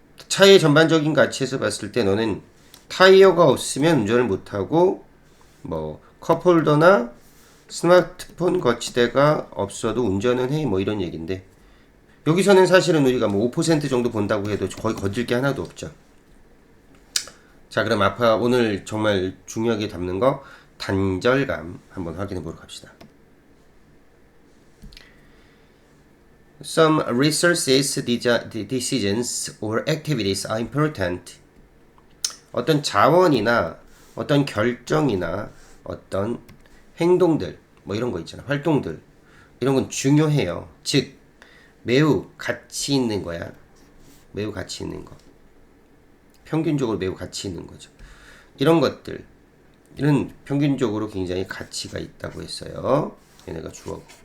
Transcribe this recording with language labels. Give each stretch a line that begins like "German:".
Korean: 차의 전반적인 가치에서 봤을 때 너는 타이어가 없으면 운전을 못하고 뭐 컵홀더나 스마트폰 거치대가 없어도 운전은 해 뭐 이런 얘기인데 여기서는 사실은 우리가 뭐 5% 정도 본다고 해도 거의 거들 게 하나도 없죠. 자 그럼 아까 오늘 정말 중요하게 담는 거 단절감 한번 확인해 보러 갑시다.
English: Some resources, decisions or activities are important.
Korean: 어떤 자원이나 어떤 결정이나 어떤 행동들 뭐 이런 거 있잖아. 활동들 이런 건 중요해요. 즉 매우 가치 있는 거야. 매우 가치 있는 거. 평균적으로 매우 가치 있는 거죠. 이런 것들 이런 평균적으로 굉장히 가치가 있다고 했어요. 얘네가 주어.